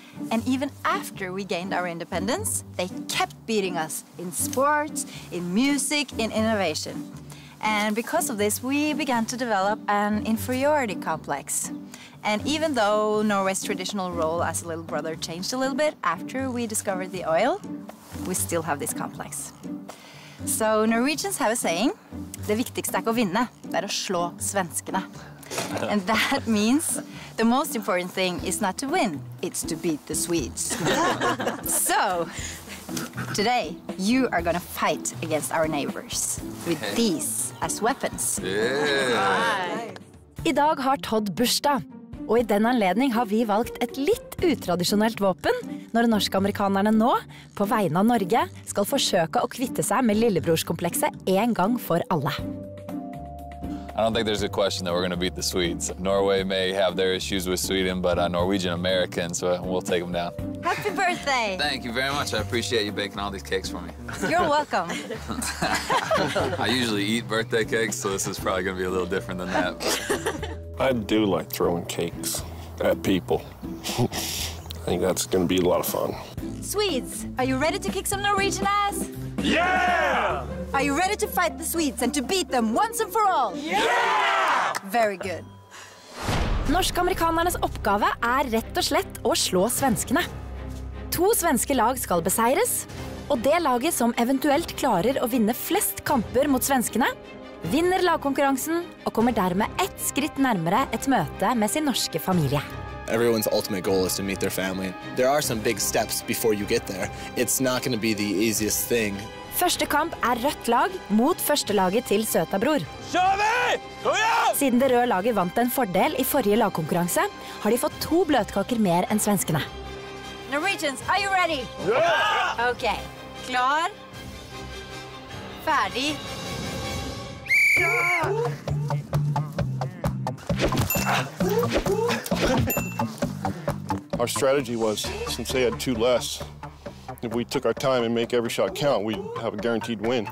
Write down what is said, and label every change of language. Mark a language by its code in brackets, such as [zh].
[en] And even after we gained our independence, they kept beating us in sports, in music, in innovation. And because of this, we began to develop an inferiority complex. And even though Norway's traditional role as a little brother changed a little bit after we discovered the oil, we still have this complex. So Norwegians have a saying, [no] det viktigste ikke å vinne, det å slå svenskene. [en] And that means the most important thing is not to win, it's to beat the Swedes. So, today, you are gonna fight against our neighbors with these as weapons. Yeah. [no] I dag har Todd bursdag, og I den anledning har vi valgt et litt utradisjonelt våpen når norsk-amerikanerne nå, på vegne av Norge, skal forsøke å kvitte seg med lillebrorskomplekset en gang for alle. [en] I don't think there's a question that we're going to beat the Swedes. Norway may have their issues with Sweden, but Norwegian Americans, so we'll take them down. Happy birthday! Thank you very much. I appreciate you baking all these cakes for me. You're welcome. I usually eat birthday cakes, so this is probably going to be a little different than that. I do like throwing cakes at people. I think that's going to be a lot of fun. Swedes, are you ready to kick some Norwegian ass? Yeah! Are you ready to fight the Swedes and to beat them once and for all? Yeah! Very good. [no] Norsk-amerikanernes oppgave rett og slett å slå svenskene. 2 svenske lag skal beseires, og det laget som eventuelt klarer å vinne flest kamper mot svenskene, vinner lagkonkurransen og kommer dermed ett skritt nærmere et møte med sin norske familie. [en] Everyone's ultimate goal is to meet their family. There are some big steps before you get there. It's not going to be the easiest thing. [no] Første kamp rødt lag mot førstelaget til Søtabror. Siden det røde laget vant en fordel I forrige lagkonkurranse, har de fått 2 bløtkaker mer enn svenskene. [en] Norwegians, are you ready? Yeah! [no] Okay. Klar. Ferdig. [en] Our strategy was, since they had 2 less, if we took our time and make every shot count, we'd have a guaranteed win.